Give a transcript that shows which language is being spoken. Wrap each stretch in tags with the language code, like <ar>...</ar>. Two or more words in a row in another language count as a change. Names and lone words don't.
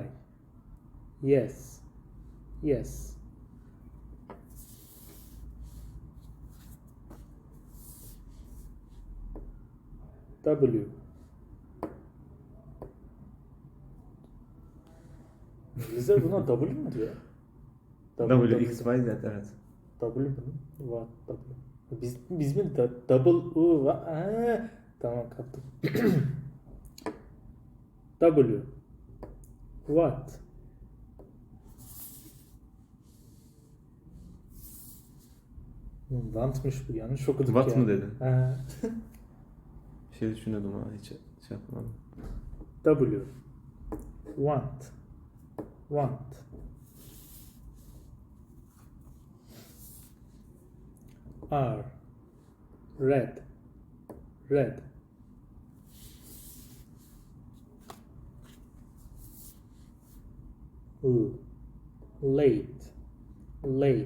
<en>Yes.</en> <tr>W. İngilizler buna W mu diyor? W, X, Y, Z, evet. W mu?</tr> <en>What W?</en> <tr>Biz mi</tr> <en>double U</en> <tr>var? Tamam kaptım. W.</tr> <en>What?</en> <tr>Want'mış bu, yanlış okuduk</tr> <en>What</en> <tr>ya. mı dedin? Ha. Bir şey düşünüyordum ama hiç şey yapmadım. W.</tr> <en>Want. R. Red. Late.</en>